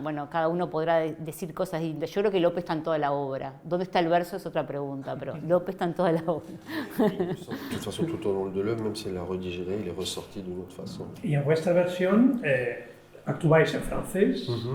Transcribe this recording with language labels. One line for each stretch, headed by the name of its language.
Spanish: Bueno, cada uno podrá decir cosas distintas. Yo creo que Lope está en toda la obra. ¿Dónde está el verso? Es otra pregunta, pero Lope está en toda la obra.
French: De toute façon, tout au long de l'œuvre, même si elle a redigéré, il est ressorti d'une autre façon.
Spanish: Y en vuestra versión actuáis en francés.